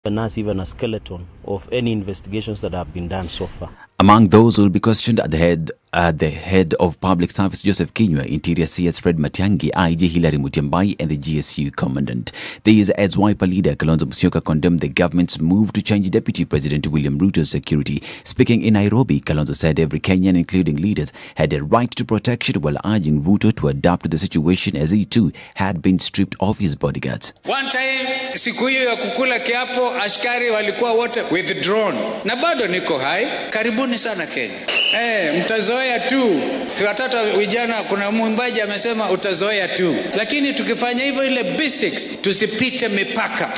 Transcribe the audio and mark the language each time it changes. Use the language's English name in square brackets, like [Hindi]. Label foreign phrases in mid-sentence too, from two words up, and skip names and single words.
[English] Us even a skeleton of any investigations that have been done so far. Among those who will be questioned at the head of Public Service Joseph Kinyua, Interior CS Fred Matiang'i, IG Hilary Mutyambai, and the GSU Commandant. The Ed's Wiper leader Kalonzo Musyoka condemned the government's move to change Deputy President William Ruto's security. Speaking in Nairobi, Kalonzo said every Kenyan, including leaders, had a right to protection, while urging Ruto to adapt to the situation as he too had been stripped of his bodyguards. One time, [Swahili] siku hiyo ya kukula kiapo, askari walikuwa wote withdrawn. Na bado niko hai, karibuni sana Kenya. Mtazoea tu. Watoto vijana, kuna mwimbaji amesema utazoea tu. Lakini tukifanya hivyo ile basics, tusipite mipaka.